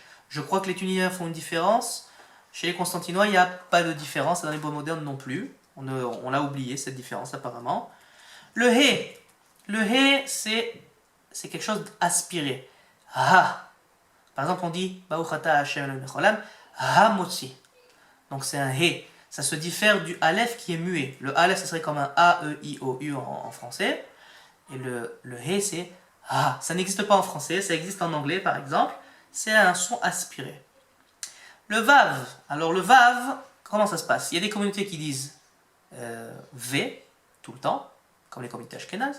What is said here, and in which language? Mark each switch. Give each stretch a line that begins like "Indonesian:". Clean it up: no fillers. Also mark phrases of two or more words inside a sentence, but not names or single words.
French: Je crois que les Tunisiens font une différence. Chez les Constantinois, il n'y a pas de différence. Dans l'hébreu moderne non plus. On l'a oublié cette différence apparemment. Le he, c'est quelque chose d'aspiré. Ha. Par exemple, on dit
Hebrew: ברוך אתה השם אלוהינו מלך העולם המוציא.
French: Donc c'est un he. Ça se diffère du aleph qui est muet. Le aleph, ça serait comme un A, E, I, O, U en français. Et le he, c'est ha. Ça n'existe pas en français, ça existe en anglais par exemple. C'est un son aspiré. Le vav. Alors le vav, comment ça se passe? Il y a des communautés qui disent V tout le temps, comme les communautés ashkénazes.